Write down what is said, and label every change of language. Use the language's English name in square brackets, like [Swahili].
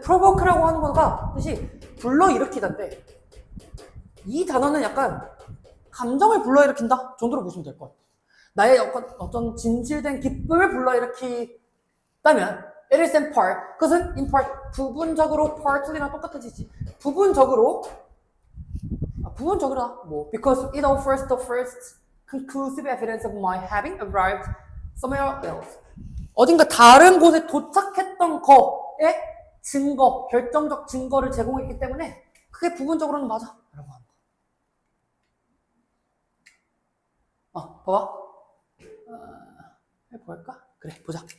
[Korean] provoke라고 하는 거가 뜻이 불러일으키다인데 이 단어는 약간 감정을 불러일으킨다 정도로 보시면 될 것 같아요. 나의 어떤 진실된 기쁨을 불러일으키다면 [English] it is in part. [Korean] 그것은 [English] in part [Korean] 부분적으로 partly랑 똑같아지지. 부분적으로다. [English] 뭐 because it offers the first conclusive evidence of my having arrived somewhere else. [Korean] 어딘가 다른 곳에 도착했던 거에 증거, 결정적 증거를 제공했기 때문에 그게 부분적으로는 맞아 라고 합니다. 봐봐. 해볼까? 그래, 보자.